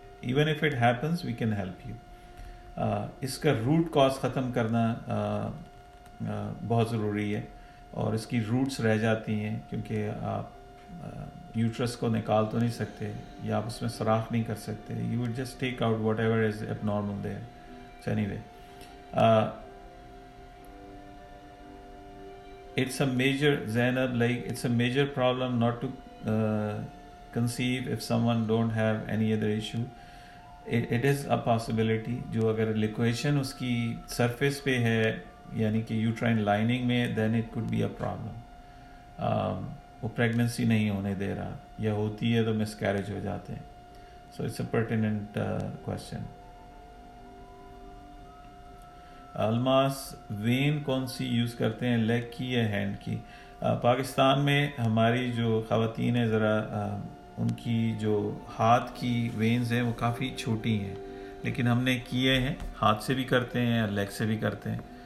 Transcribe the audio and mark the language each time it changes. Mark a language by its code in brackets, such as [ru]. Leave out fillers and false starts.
[en] Even if it happens we can help you. [hi] इसका root cause ख़त्म करना बहुत ज़रूरी है, और इसकी रूट्स रह जाती हैं क्योंकि आप यूट्रस को निकाल तो नहीं सकते, या आप उसमें सुराख नहीं कर सकते. [en] You would just take out whatever is abnormal there. So anyway, it's a major, Zainab, like it's a major problem not to conceive if someone don't have any other issue. It is a possibility. [hi] जो अगर liquation उसकी surface पे है, यानी कि uterine lining में, [en] then it could be a problem. [hi] वो pregnancy नहीं होने दे रहा, या होती है तो मिसकैरेज हो जाते हैं. [en] So it's a pertinent question. [hi] Almas, when कौन सी यूज़ करते हैं, लेग की या हैंड की? पाकिस्तान में हमारी जो ख़वातीन हैं, ज़रा उनकी जो हाथ की वेन्स हैं वो काफ़ी छोटी हैं, लेकिन हमने किए हैं, हाथ से भी करते हैं, लेग से भी करते हैं.